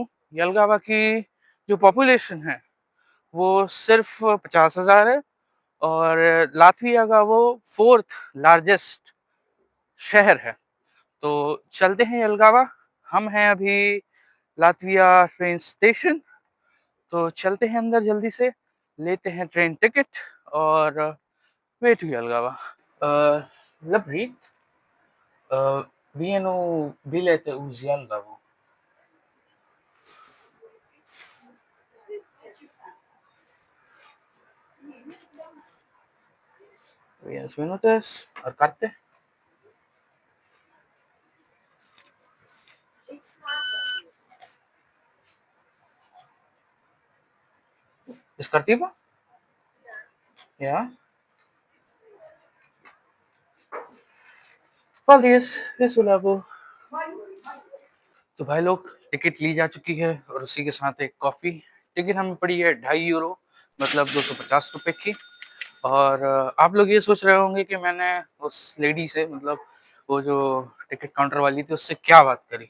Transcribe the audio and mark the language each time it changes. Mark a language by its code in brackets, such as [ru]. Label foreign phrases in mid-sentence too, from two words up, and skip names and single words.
[hi] यलगावा की जो पॉपुलेशन है वो सिर्फ 50,000 है और लातविया का वो [en] fourth largest [hi] शहर है। तो चलते हैं यलगावा। हम हैं अभी लातविया ट्रेन स्टेशन। तो चलते हैं अंदर जल्दी से, लेते हैं [en] train ticket [hi] और [en] way to [hi] यलगावा। [lv] Labrit, vienu bilete uz Jelgavu. Vienas minūtes ar karte. Es kārtībā? Jā. Paldies, visu labu. [hi] तो भाई लोग टिकट ली जा चुकी है और उसी के साथ एक कॉफी। टिकट हमें पड़ी है 2.5 यूरो, मतलब 250 रुपए की। और आप लोग ये सोच रहे होंगे कि मैंने उस लेडी से, मतलब वो जो [en] ticket counter [hi] वाली थी, उससे क्या बात करी।